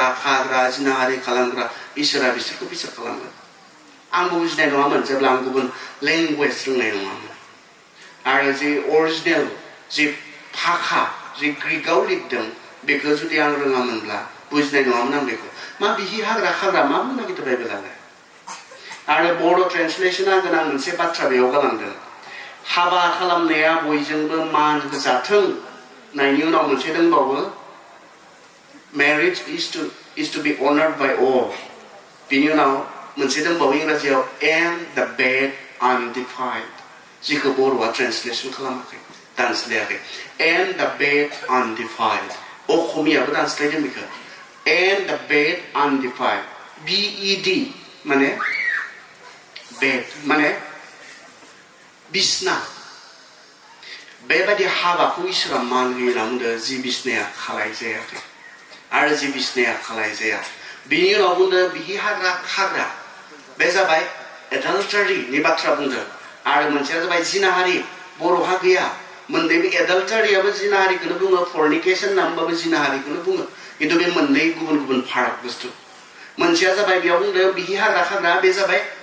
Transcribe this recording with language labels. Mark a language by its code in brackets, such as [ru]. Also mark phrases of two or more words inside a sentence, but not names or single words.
[brx] खाग्रा जिनाहारि खालामग्रा इसोरा बिसोरखौ बिसार खालामगोन आंबो बुजिनाय नङामोन जेब्ला आं गुबुन लेंगुवेज रोंनाय नङामोन आरो जे अरिजिनेल जे भाषा जे ग्रीकआव लिरदों बेखौ जुदि आं रोङामोनब्ला बुजिनाय नङामोन आं बेखौ मा बिहि हाग्रा खाग्रा मा बुंनो नागिरदों बाइबेलालाय आरो बर' ट्रेन्सलेशना गोनां मोनसे बाथ्रा बेयाव गालांदों हाबा खालामनाया बयजोंबो मान होजाथों नायनि उनाव मोनसे दंबावो [en] marriage is to be honored by all [brx] बिनि उनाव मोनसे दंबावो इंराजियाव [en] and the bed undefiled [brx] जिखौ बर'आ ट्रेन्सलेशन खालामाखै दानस्लायाखै [en] and the bed undefiled [brx] असमियाबो दानस्लायदों बेखौ [en] and the bed undefiled bed माने [brx] bed माने बिसना बेबायदि हाबाखौ इसोरा मान होयोना बुंदों जि बिसनाया खालाय जायाखै आरो जि बिसनाया खालाय जाया बिनि उनाव बुंदों बिहि हाग्रा खाग्रा बे जाबाय एडाल्टारिनि बाथ्रा बुंदों आरो मोनसेया जाबाय जिनाहारि बर'हा गैया मोननैबो एडाल्टारियाबो जिनाहारिखौनो बुङो फर्निकेशन नामबाबो जिनाहारिखौनो बुङो खिन्थु बे मोननै गुबुन गुबुन फाराग बुस्थु मोनसेया जाबाय बेयाव बुंदों बिहि हाग्रा खाग्रा बे जाबाय